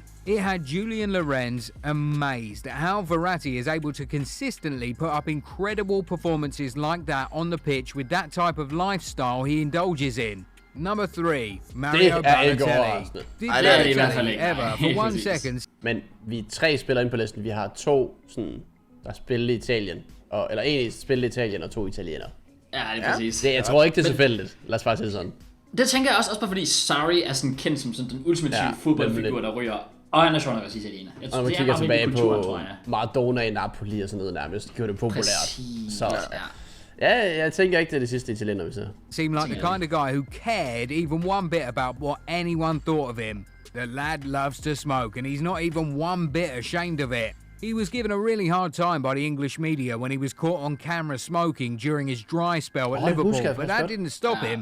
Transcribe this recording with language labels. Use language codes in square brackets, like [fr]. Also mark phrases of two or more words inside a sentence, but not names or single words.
[en] It had Julian Lorenz amazed at how Verratti is able to consistently put up incredible performances like that on the pitch with that type of lifestyle he indulges in. Number 3, Mario Balotelli. Did Balotelli ever for 1 second... [da] Men vi er 3 spillere inde på listen. Vi har 2, sådan, der spiller i Italien. Eller en spiller i Italien og 2 italienere. Ja, det er præcis. Jeg tror ikke, det er tilfældigt. Lad os bare sige sådan. Det tænker jeg også bare fordi Sarri er sådan kendt som sådan den ultimative fodboldfigur, der ryger. Og han er sjovt nok også italiener. Og man kigger tilbage på Maradona i Napoli og sådan noget nærmest. Det gjorde det populært. Så ja, jeg tænker ikke, det er det sidste italiener, vi ser. [en] Seemed like the kind of guy who cared even one bit about what anyone thought of him. The lad loves to smoke and he's not even one bit ashamed of it. He was given a really hard time by the English media when he was caught on camera smoking during his dry spell at Liverpool, but that didn't stop him.